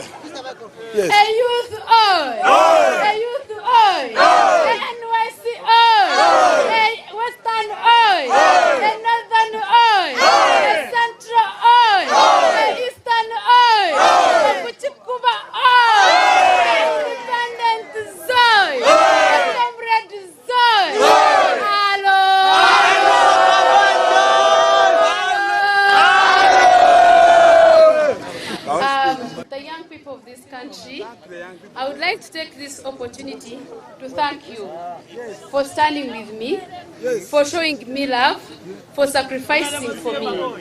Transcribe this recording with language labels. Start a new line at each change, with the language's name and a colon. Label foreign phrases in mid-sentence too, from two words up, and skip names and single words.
English: Yes. A youth oi! A youth oi! A NYC oi! A Western oi! A Northern oi! A Central oi! A Eastern oi! A Kuchikuba oi! A Independent zoi! A Comrade zoi! The young people of this country, I would like to take this opportunity to thank you for standing with me, for showing me love, for sacrificing for me.